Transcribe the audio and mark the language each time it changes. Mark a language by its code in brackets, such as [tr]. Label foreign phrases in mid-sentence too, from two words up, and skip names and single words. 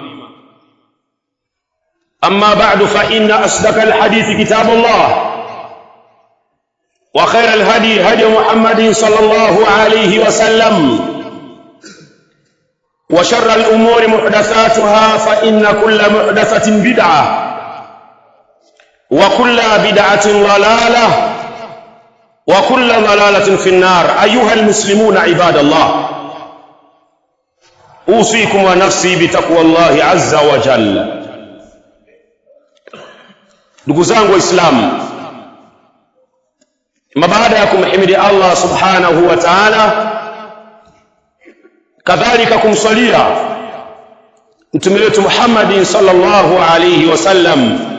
[ar] أما بعد، فإن أصدق الحديث كتاب الله، وخير الهدي هدي محمد صلى الله عليه وسلم، وشر الأمور محدثاتها، فإن كل محدثة بدعة وكل بدعة ضلالة وكل ضلالة في النار. أيها المسلمون عباد الله، أوصيكم ونفسي بتقوى الله عز وجل. [sw] ndugu zangu Waislamu, baada ya kumhimidi [ar] الله سبحانه وتعالى, [sw] kadhalika kumsalia mtume wetu Muhammad [ar] صلى الله عليه وسلم,